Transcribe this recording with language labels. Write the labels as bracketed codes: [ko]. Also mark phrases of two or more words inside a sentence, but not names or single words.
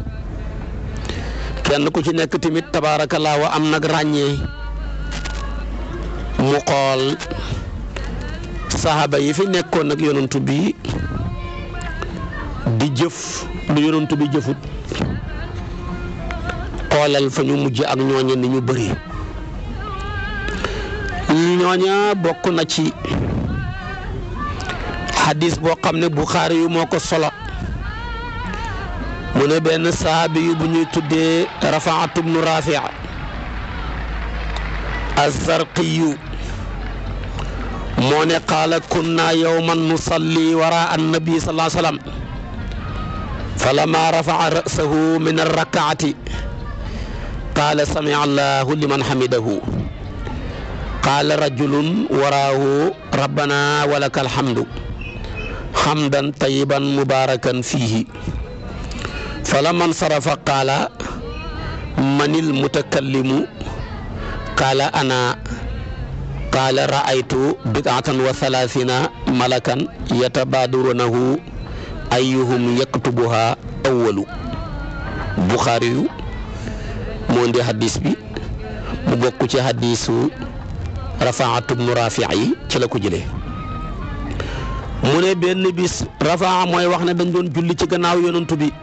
[wo] kenn ku ci nekk tamit tabaarakallaa wa am nag ràññee mu xool saxaaba yi fi nekkoon nag yonantu bi di jëf lu yonantu bi jëfut xoolal fa ñu mujj ak ñooñe ni ñu bëri ñooña bokk na ci hadis boo xam ne Buxaari yu moo ko solo mu ne benn saabi yu bu ñuy tuddee Rafaatu bnu Raafi az-Zarqiyu moo ne [ar] قال كنا يوما نصلي وراء النبي صلى الله عليه و سلم فلما رفع رأسه من الركعة قال سمع الله لمن حمده قال رجل وراءه ربنا ولك الحمد حمدا طيبا مباركا فيه فلما انصرف قال من المتكلم قال أنا قال رأيت بضعة وثلاثين ملكا يتبادرونه أيهم يكتبها أول [wo] Buxaari yu moo indi hadis bi mu bokk ci hadisu Rafaatu bnu Raafi yi ci la ko jëlee mu ne benn bis Rafaa mooy wax ne dañ doon julli ci gannaaw yonantu